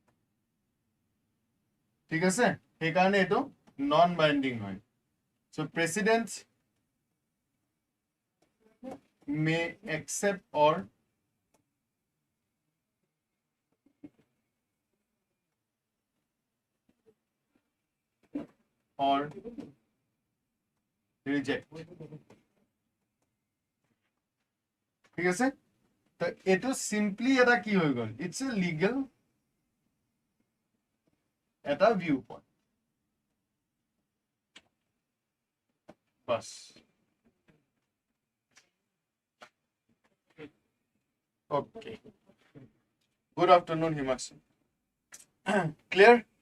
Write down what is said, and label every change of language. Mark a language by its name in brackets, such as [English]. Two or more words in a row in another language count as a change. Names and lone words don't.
[Assamese] ঠিক আছে সেইকাৰণে এটো [English] non binding [Assamese] হয় [English] so presidents may accept or reject [Assamese] ঠিক আছে তো এটো সিম্পলি এটা কি হৈ গল [English] it's a legal এটা view point বাস okay good afternoon Himakshi clear